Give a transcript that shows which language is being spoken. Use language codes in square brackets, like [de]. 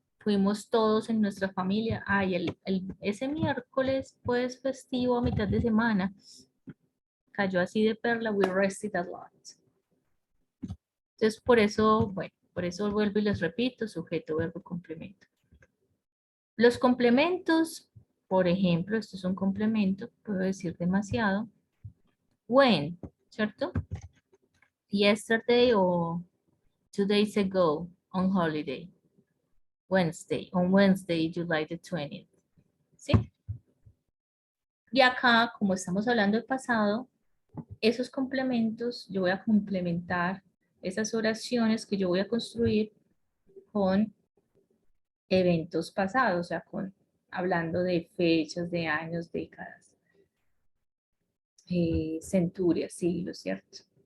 [es] Fuimos todos en nuestra familia. Ay, ese miércoles, pues festivo a mitad de semana, cayó así de perla, [en] we rested a lot. [es] Entonces, por eso, bueno, por eso vuelvo y les repito, sujeto, verbo, complemento. Los complementos, por ejemplo, esto es un complemento, puedo decir demasiado. When, ¿cierto? [en] Yesterday o 2 days ago on holiday. Wednesday, on Wednesday, July the 20th. [es] ¿Sí? Y acá, como estamos hablando del pasado, esos complementos, yo voy a complementar esas oraciones que yo voy a construir con eventos pasados, o sea, hablando de fechas, de años, décadas, centurias, siglos, ¿cierto?